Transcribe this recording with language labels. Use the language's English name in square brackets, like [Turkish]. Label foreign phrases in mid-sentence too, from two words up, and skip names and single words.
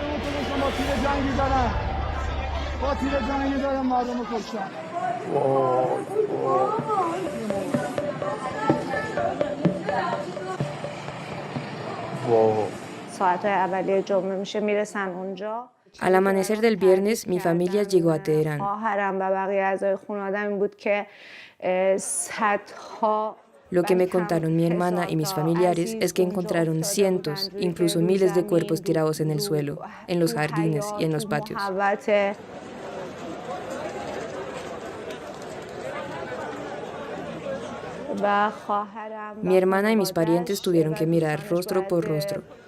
[Persian] با تیر جنگی دارم مردم رو کشتن. ساعت‌های اولیه جمعه میشه میرسن اونجا. [Spanish] Al amanecer del viernes, mi familia llegó a Teherán. [Persian] خواهرم و بقیه اعضای خانواده‌ام این بود که صدها [Spanish] Lo que me contaron mi hermana y mis familiares es que encontraron cientos, incluso miles de cuerpos tirados en el suelo, en los jardines y en los patios. Mi hermana y mis parientes tuvieron que mirar rostro por rostro.